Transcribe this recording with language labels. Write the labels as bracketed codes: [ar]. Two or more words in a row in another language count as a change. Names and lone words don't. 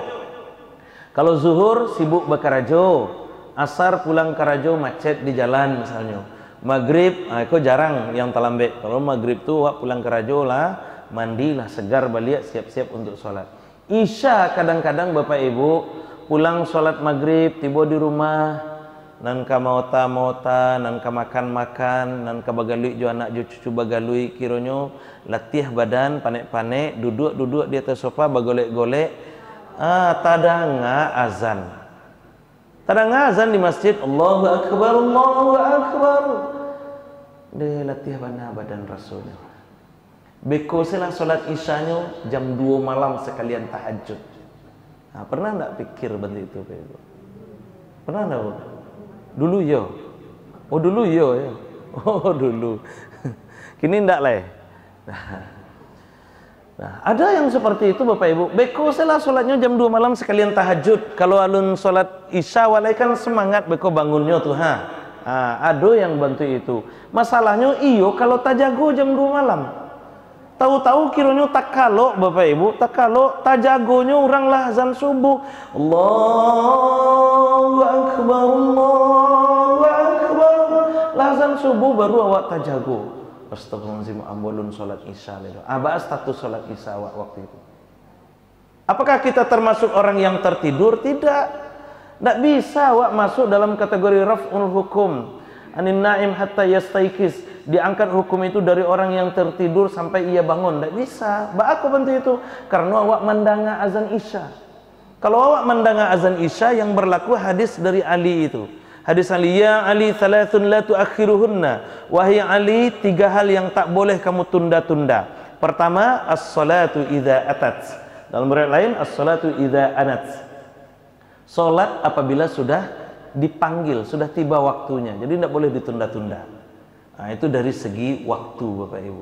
[min] Kalau zuhur sibuk bekarajo, asar pulang karajo macet di jalan misalnya. Maghrib, aku jarang yang terlambat. Kalau maghrib tuh awak pulang karajo lah, mandilah segar balik siap-siap untuk sholat. Isya kadang-kadang Bapak Ibu pulang sholat maghrib tiba di rumah nan ka mauta nan ka makan nan ka bagalui jo anak jo cucu bagalui kironyo latih badan panek-panek duduk di atas sofa bagolek-golek tadanga azan di masjid [ar] الله أكبر [min] de latih badan Rasul. Beko selah solat isyanya jam 2 malam sekalian tahajud. [id] Nah, pernah enggak pikir bentuk itu Pak Ibu? Pernah enggak? Dulu yo. Oh dulu yo ya. Oh dulu. Kini enggak lah. Nah, ada yang seperti itu Bapak Ibu. [min] Beko selah solatnya jam 2 malam sekalian tahajud. Kalau alun solat isya walai kan semangat beko bangunnya tuh ada yang bantu itu. Masalahnya iyo kalau tak jago jam 2 malam. Tahu-tahu kiranya tak kalau Bapak Ibu, tak kalau tak jagonya orang lah azan subuh. [ar] الله أكبر. [min] Azan subuh baru awak tak jago. Astagfirullahaladzim, ambolun salat isya itu. [id] Bahas status salat isya awak waktu itu. Apakah kita termasuk orang yang tertidur? Tidak. Tidak bisa awak masuk dalam kategori [ar] رفع الحكم. عن النائم حتى يستيقظ. [id] Diangkat hukum itu dari orang yang tertidur sampai ia bangun. [min] Tidak bisa. Aku bantu itu karena awak mendanga azan isya. Kalau awak mendanga azan isya yang berlaku hadis dari Ali itu. [ar] حديث علي، يا علي ثلاث لا تؤخرهن. [id] Wahai Ali, 3 hal yang tak boleh kamu tunda-tunda. Pertama, [ar] الصلاة إذا أتت. [id] Dalam riwayat lain, [ar] الصلاة إذا آنت. [id] Salat apabila sudah dipanggil, sudah tiba waktunya. Jadi tidak boleh ditunda-tunda. Nah, itu dari segi waktu Bapak Ibu.